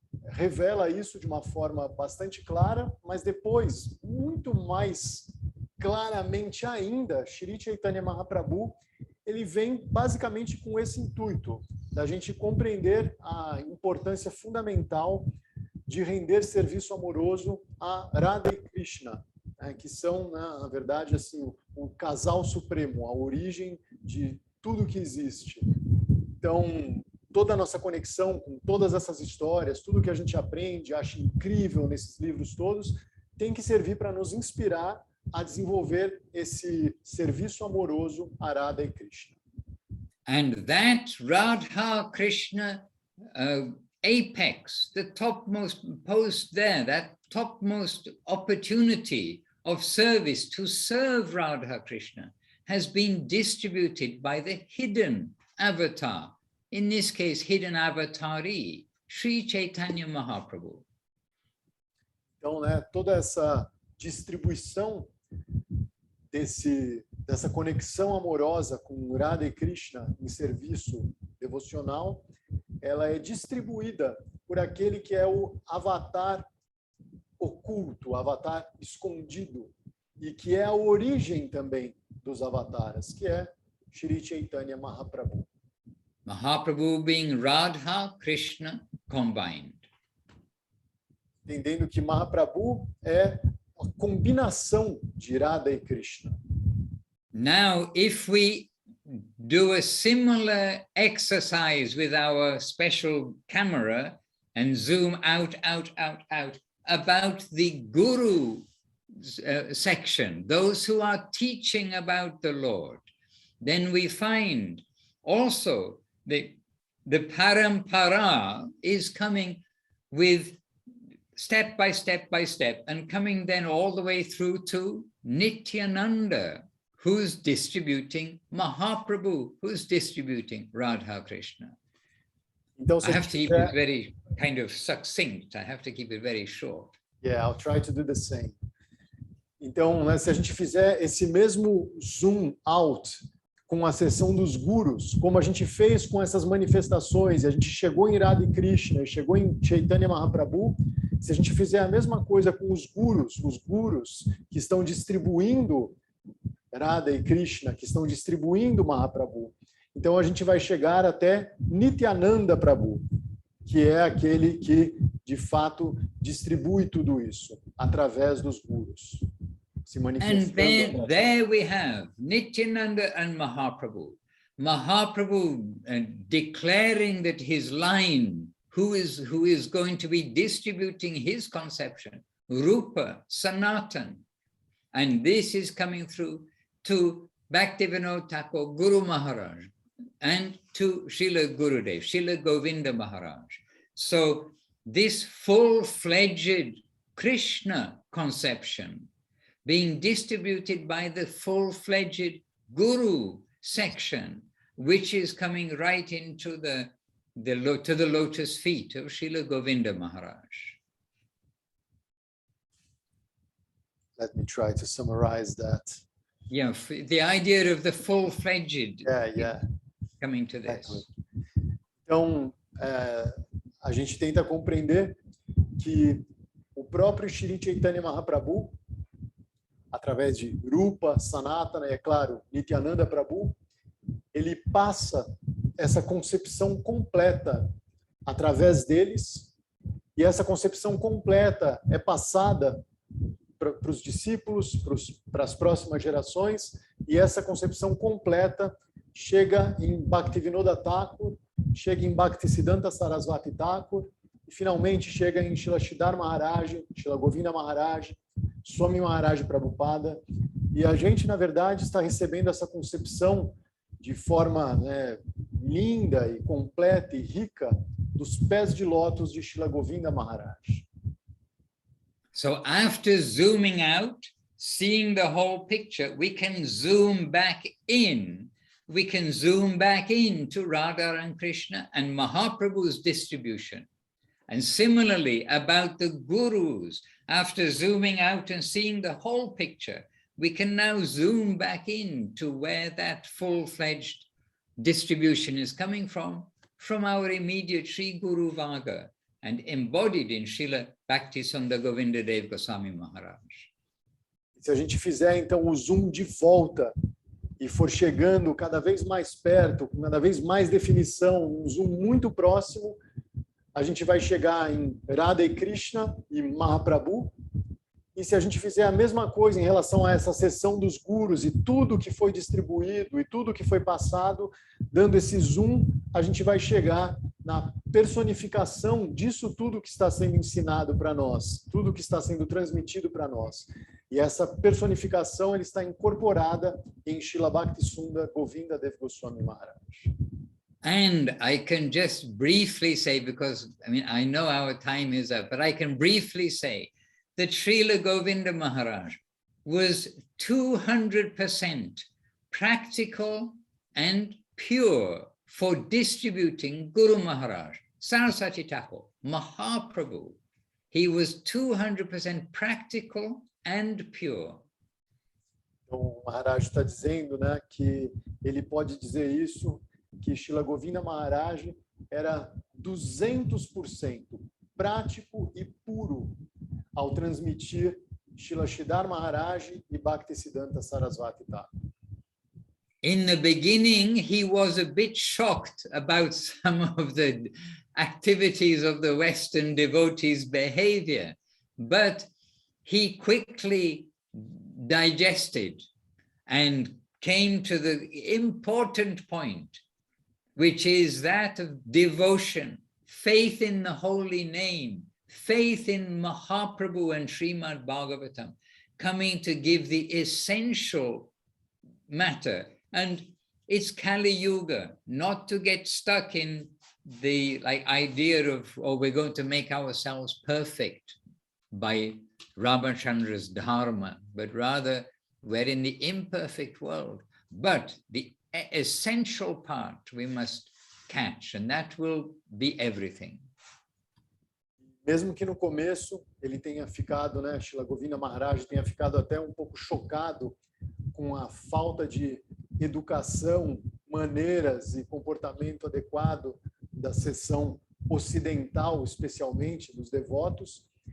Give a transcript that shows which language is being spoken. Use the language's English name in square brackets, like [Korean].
[Portuguese] revela isso de uma forma bastante clara, mas depois, muito mais claramente ainda, Shri Chaitanya Mahaprabhu, ele vem basicamente com esse intuito, da gente compreender a importância fundamental de render serviço amoroso a Radha e Krishna, né, que são, na verdade, assim, o casal supremo, a origem de tudo que existe. Então, toda a nossa conexão com todas essas histórias, tudo que a gente aprende, acha incrível nesses livros todos, tem que servir para nos inspirar a desenvolver esse serviço amoroso a Radha e Krishna. [English] And that Radha Krishna apex, the topmost post there, that topmost opportunity of service to serve Radha Krishna has been distributed by the hidden avatar, in this case, hidden avatari, Sri Chaitanya Mahaprabhu. [Portuguese] Então, né, toda essa distribuição dessa conexão amorosa com Radha e Krishna em serviço devocional, ela é distribuída por aquele que é o avatar oculto, o avatar escondido, e que é a origem também dos avataras, que é Shri Chaitanya Mahaprabhu. [English] Mahaprabhu being Radha, Krishna combined. [Portuguese] Entendendo que Mahaprabhu é a combinação de Radha e Krishna. [English] Now, if we do a similar exercise with our special camera and zoom out about the Guru section, those who are teaching about the Lord, then we find also the parampara is coming with step by step and coming then all the way through to Nityananda, who's distributing Mahaprabhu, who's distributing Radha Krishna. [Portuguese] Então, [English] I have to keep it very kind of succinct. I have to keep it very short. Yeah, I'll try to do the same. [Portuguese] Então, né, se a gente fizer esse mesmo zoom out com a sessão dos gurus, como a gente fez com essas manifestações, e a gente chegou em Radha e Krishna, e chegou em Chaitanya Mahaprabhu, se a gente fizer a mesma coisa com os gurus que estão distribuindo Radha e Krishna, que estão distribuindo Mahaprabhu, então a gente vai chegar até Nityananda Prabhu, que é aquele que, de fato, distribui tudo isso através dos gurus. [English] And then there we have Nityananda and Mahaprabhu. Mahaprabhu declaring that his line, who is going to be distributing his conception, Rupa, Sanatan. And this is coming through to Bhaktivinoda Thakur, Guru Maharaj, and to Srila Gurudev, Srila Govinda Maharaj. So this full-fledged Krishna conception being distributed by the full-fledged Guru section, which is coming right into the lotus feet of Srila Govinda Maharaj. Let me try to summarize that. Yeah, the idea of the full-fledged coming to this. Exactly. [Portuguese] Então, a gente tenta compreender que o próprio Shri Chaitanya Mahaprabhu, através de Rupa, Sanatana e, é claro, Nityananda Prabhu, ele passa essa concepção completa através deles, e essa concepção completa é passada para os discípulos, para as próximas gerações, e essa concepção completa chega em Bhaktivinoda Thakur, chega em Bhaktisiddhanta Sarasvati Thakur, e finalmente chega em Srila Sridhar Maharaj, Srila Govinda Maharaj, Swami Maharaj Prabhupada, e a gente, na verdade, está recebendo essa concepção de forma, né, linda e completa e rica dos pés de lótus de Srila Govinda Maharaj. [English] So after zooming out, seeing the whole picture, we can zoom back in. We can zoom back into Radha and Krishna and Mahaprabhu's distribution. And similarly, about the gurus, after zooming out and seeing the whole picture, we can now zoom back in to where that full-fledged distribution is coming from our immediate Sri Guru Varga and embodied in Srila Bhaktisunda Govinda Dev Goswami Maharaj. [Portuguese] Se a gente fizer então o zoom de volta e for chegando cada vez mais perto, com cada vez mais definição, um zoom muito próximo, a gente vai chegar em Radha e Krishna e Mahaprabhu. E se a gente fizer a mesma coisa em relação a essa seção dos gurus e tudo que foi distribuído e tudo que foi passado, dando esse zoom, a gente vai chegar na personificação disso tudo que está sendo ensinado para nós, tudo que está sendo transmitido para nós. E essa personificação ele está incorporada em Srila Bhaktisunda Govinda Dev Goswami Maharaj. [English] And I can just briefly say, because I know our time is up, but I can briefly say that Srila Govinda Maharaj was 200% practical and pure for distributing Guru Maharaj, Saraswati Thakur, Mahaprabhu. He was 200% practical and pure. [Portuguese] Então, o Maharaj está dizendo, né, que ele pode dizer isso, que Srila Govinda Maharaj era 200% prático e puro ao transmitir Srila Sridhar Maharaj e Bhaktisiddhanta Saraswati Thakur. [English] In the beginning, he was a bit shocked about some of the activities of the Western devotees' behavior, but he quickly digested and came to the important point, which is that of devotion, faith in the holy name, faith in Mahaprabhu and Srimad Bhagavatam, coming to give the essential matter. And it's Kali Yuga, not to get stuck in the idea of, oh, we're going to make ourselves perfect by Ramachandra's dharma, but rather we're in the imperfect world. But the essential part we must catch, and that will be everything. [Portuguese] Mesmo que no começo ele tenha ficado, né, Srila Govinda Maharaj tenha ficado até um pouco chocado com a falta de educação, maneiras e comportamento adequado da seção ocidental, especialmente dos devotos,